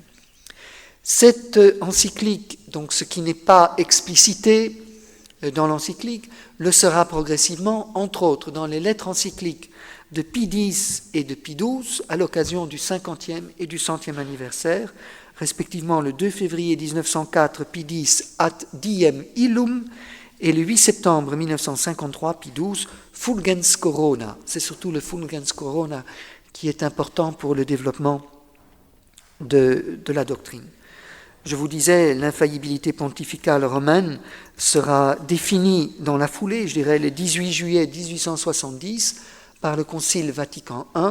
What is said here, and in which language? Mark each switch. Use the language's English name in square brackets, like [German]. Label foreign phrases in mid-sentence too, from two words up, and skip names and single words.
[French] Cette encyclique, donc ce qui n'est pas explicité dans l'encyclique, le sera progressivement, entre autres, dans les lettres encycliques de Pie X et de Pie XII, à l'occasion du 50e et du 100e anniversaire, respectivement le 2 février 1904, Pie X ad diem illum, et le 8 septembre 1953, Pie XII, Fulgens Corona. C'est surtout le Fulgens Corona qui est important pour le développement de la doctrine. Je vous disais, l'infaillibilité pontificale romaine sera définie dans la foulée, je dirais le 18 juillet 1870, par le Concile Vatican I.